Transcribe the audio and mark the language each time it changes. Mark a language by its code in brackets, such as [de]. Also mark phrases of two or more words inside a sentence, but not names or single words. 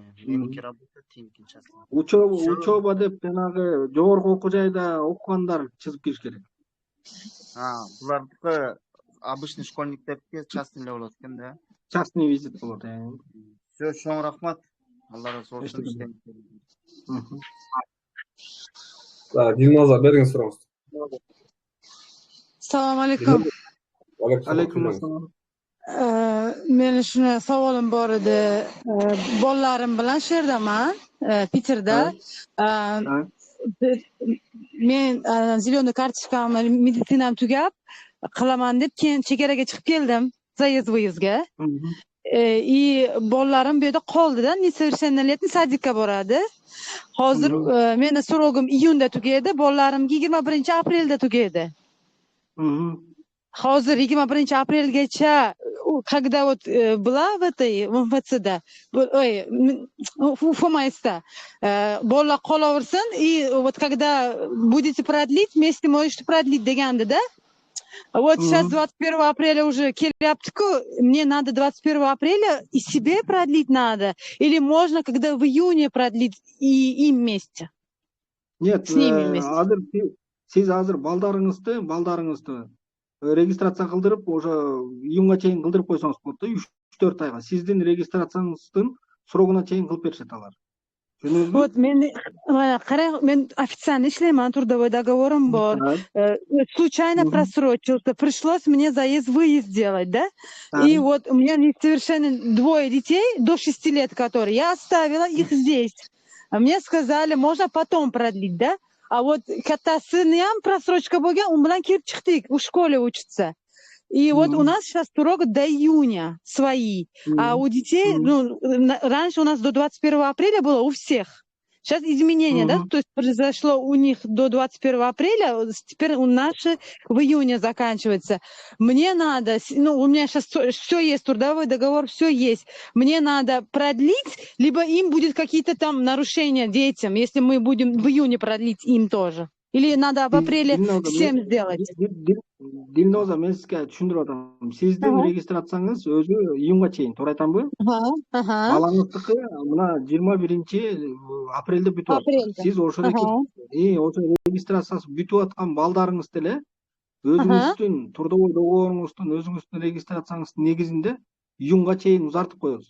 [ky] Меники работа, тиники частный. Учеба деп жанагы жогорку окуу жайда окугандар чызып кириш керек. Булардыкы обычный школьниктердики частный эле болот экен да. Частный визит болот. Всё, чоң рахмат. Алла разы болсун. [kk] Дилноза беріңіз сұрағыңызды. [uz] Assalomu alaykum. Alaykum assalom. Meni shuna savolim bor edi. Bolalarim bilan shu yerdaman, Piterda. Men zilyonoy kartochkamni meditsinam tugab qilaman deb keyin chegaraga chiqib keldim, zaezd-vyuzdga. Bolalarim bu yerda qoldi-da, несовершеннолетний sadikka boradi. Hozir meni surogim iyunda tugaydi, bolalarimga 21-aprelda tugaydi. Hozir 21-aprelgacha [ru] когда вот была в этой МФЦда, ФМСда, [uz] bolalar qolaversin, [ru] и вот когда будете продлить, вместе можете продлить дегandi да? Вот сейчас 21 апреля уже кelyapti-ku, мне надо 21 апреля и себе продлить надо, или можно, когда в июне продлить и им вместе? Нет, с ними вместе. [ky] Сиз азыр балдарыңызды регистрация кылдырып, уже июнга чейин кылдырып койсоңуз болот да, 3-4 айга. Сиздин регистрацияңыздын срогуна чейин кылып беришет алар. Вот мен официально иштейман, трудовой договорым бар. [ru] Случайно просрочился, пришлось мне заезд-выезд делать, да? И вот у меня несовершенны 2 детей до 6 лет, которые я оставила их здесь. А мне сказали, можно потом продлить, да? А вот [uz] катасыням просрочка bo'lgan, он bilan kirib chiqdik, [ru] в школе учится. И вот у нас сейчас срок до июня свои, а у детей, раньше у нас до 21 апреля было у всех. Сейчас изменения, да, то есть произошло у них до 21 апреля, теперь у наши в июне заканчивается. Мне надо, у меня сейчас все есть, трудовой договор, все есть. Мне надо продлить, либо им будет какие-то там нарушения детям, если мы будем в июне продлить им тоже. Или надо в апреле всем сделать? [ky] Дилноза, мен сизге түшүндүрүп атам. Сиздин регистрацияңыз өзү июнга чейин, туура айтамбы? Балаңыздыкы мына 21-апрелде бүтүп атат. Сиз ошол регистрациясы бүтүп аткан балдарыңыз деле өзүңүздүн трудовой договоруңуздун, өзүңүздүн регистрацияңыздын негизинде июнга чейин узартып коесуз.